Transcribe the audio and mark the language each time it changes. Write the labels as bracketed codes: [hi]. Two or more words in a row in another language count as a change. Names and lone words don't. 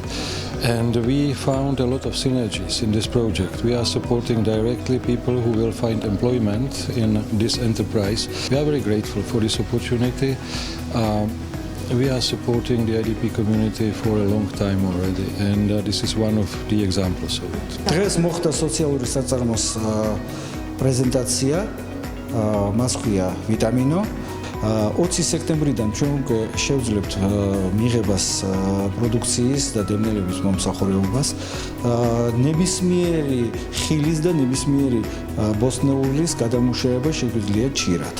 [en] And we found a lot of synergies in this project. We are supporting directly people who will find employment in this enterprise. We are very grateful for this opportunity. We are supporting the IDP community for a long time already, and this is one of the examples of it. [ka] დღეს მოხდა სოციალური საწარმოს პრეზენტაცია, მას ქვია ვიტამინო. 20 სექტემბრიდან ჩვენ უკვე შევძლებთ მიღებას პროდუქციის და დევნილების მომსახურებას. ნებისმიერი ხილის და ნებისმიერი ბოსტნეულის გადამუშავება შეგვიძლია ჩირად.